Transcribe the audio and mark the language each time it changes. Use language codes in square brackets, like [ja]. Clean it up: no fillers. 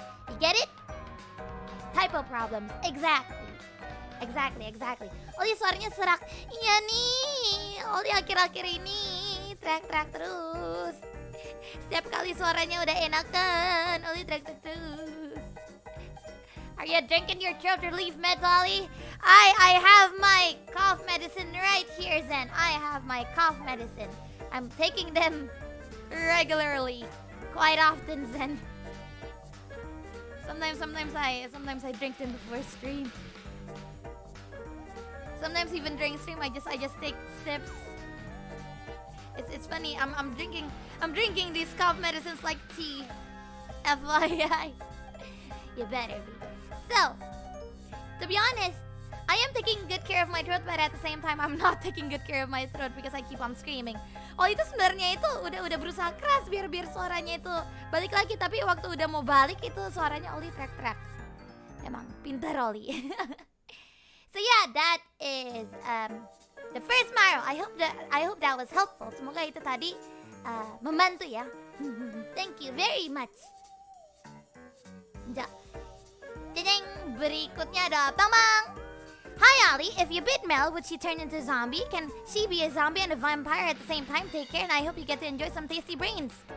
[en] You get it? Typo problems, exactly. [id] Exactly. Oli suaranya serak. Iya nih. Oli akhir-akhir ini teriak-teriak terus. Setiap kali suaranya udah enakan, Oli teriak-teriak terus. [en] Are you drinking your throat relief meds, Ollie? I have my cough medicine right here, Zen. I have my cough medicine. I'm taking them regularly, quite often, Zen. Sometimes I drink them before stream. Sometimes even during stream, I just take sips. It's funny. I'm drinking these cough medicines like tea. FYI. You better be. So, to be honest, I am taking good care of my throat, but at the same time I'm not taking good care of my throat because I keep on screaming. [id] Oh, itu sebenarnya itu udah berusaha keras biar suaranya itu balik lagi, tapi waktu udah mau balik itu suaranya Oli teriak-teriak. Emang pintar Oli. [en] So yeah, that is the first Maro. I hope that was helpful. [id] Semoga itu tadi membantu ya. [en] Thank you very much. [id] Ding, berikutnya ada Bang. [en] Hi Ollie, if you bit Mel, would she turn into a zombie? Can she be a zombie and a vampire at the same time? Take care and I hope you get to enjoy some tasty brains.